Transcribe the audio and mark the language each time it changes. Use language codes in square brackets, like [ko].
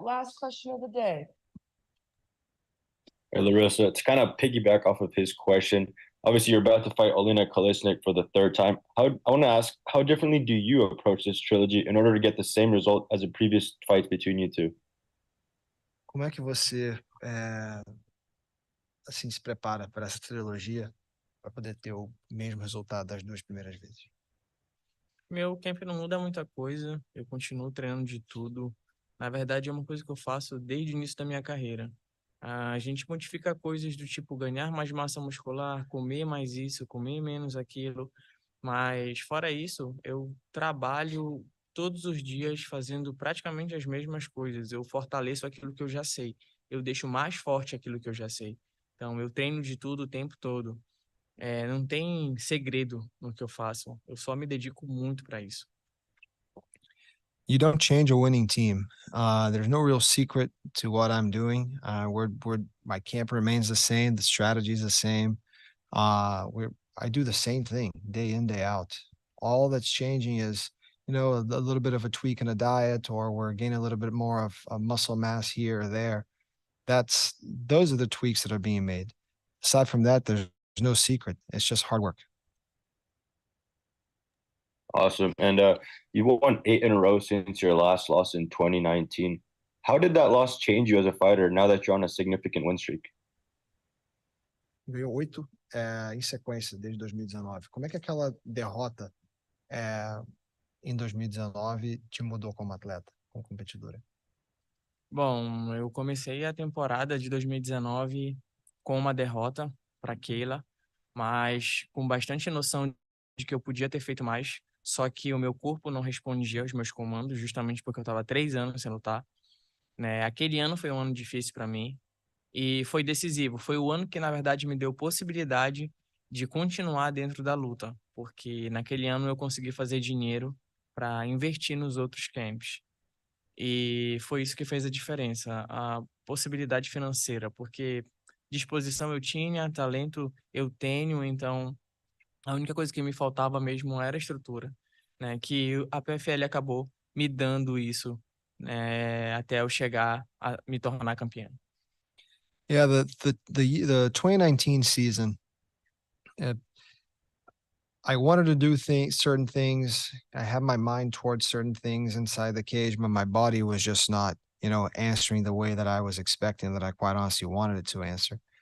[en] Last question of the day. Hey, Larissa, to kind of piggyback off of his question, Obviously, you're about to fight Olena Kolesnyk for the third time. I want to ask, how differently do you approach this trilogy in order to get the same result as the previous fights between you two? [pt] Como é que você assim se prepara para essa trilogia para poder ter o mesmo resultado das duas primeiras vezes? Meu camp não muda muita coisa, eu continuo treinando de tudo. Na verdade, é uma coisa que eu faço desde o início da minha carreira. A gente modifica coisas do tipo ganhar mais massa muscular, comer mais isso, comer menos aquilo. Mas, fora isso, eu trabalho todos os dias fazendo praticamente as mesmas coisas. Eu fortaleço aquilo que eu já sei. Eu deixo mais forte aquilo que eu já sei. Então, eu treino de tudo o tempo todo. Não tem segredo no que eu faço. Eu só me dedico muito para isso. [en] You don't change a winning team. There's no real secret to what I'm doing. My camp remains the same. The strategy is the same. I do the same thing day in, day out. All that's changing is, you know, a little bit of a tweak in a diet, or we're gaining a little bit more of muscle mass here or there. Those are the tweaks that are being made. Aside from that, there's no secret. It's just hard work. Awesome. And you won 8 in a row since your last loss in 2019. How did that loss change you as a fighter now that you're on a significant win streak? [pt] Ganhou 8 em sequência desde 2019. Como é que aquela derrota em 2019 te mudou como atleta, como competidora? Bom, eu comecei a temporada de 2019 com uma derrota para Keila, mas com bastante noção de que eu podia ter feito mais, só que o meu corpo não respondia aos meus comandos, justamente porque eu estava 3 anos sem lutar. Né? Aquele ano foi um ano difícil para mim e foi decisivo. Foi o ano que, na verdade, me deu possibilidade de continuar dentro da luta, porque naquele ano eu consegui fazer dinheiro para investir nos outros camps. E foi isso que fez a diferença, a possibilidade financeira, porque disposição eu tinha, talento eu tenho, então a única coisa que me faltava mesmo era a estrutura, né? Que a PFL acabou me dando isso, né? Até eu chegar a me tornar campeão. [en] Yeah, the 2019 season, I wanted to do certain things. I had my mind towards certain things inside the cage, but my body was just not, you know, answering the way that I was expecting, that I quite honestly wanted it to answer.